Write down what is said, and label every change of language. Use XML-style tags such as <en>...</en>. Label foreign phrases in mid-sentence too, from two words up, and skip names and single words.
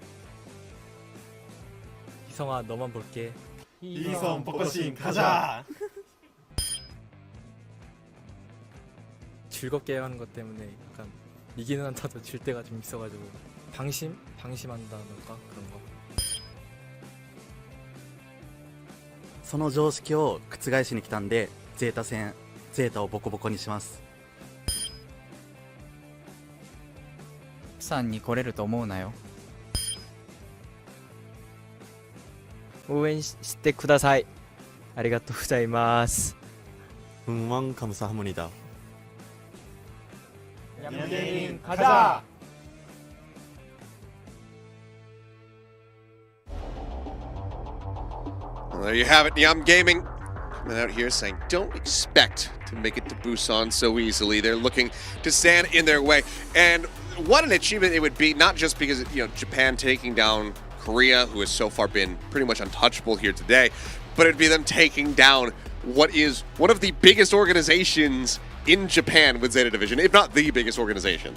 <ko>희성아 너만 볼게. 희성 포커싱 가자. 즐겁게 하는 것 때문에 약간 이기는 한타도 질 때가 좀 있어가지고 방심한다던가 그런 거.</ko> <ja>その常識を覆しに来たんで、ゼータ戦、ゼータをボコボコにします。プサンに来れると思うなよ。応援してください。ありがとうございます。</ja> <ko>응원 감사합니다. 냠게임 가자!</ko> <en>Well, there you have it. NyamGaming coming out here saying don't expect to make it to Busan so easily. They're looking to stand in their way. And what an achievement it would be, not just because, Japan taking down Korea, who has so far been pretty much untouchable here today, but it'd be them taking down what is one of the biggest organizations in Japan with Zeta Division, if not the biggest organization.</en>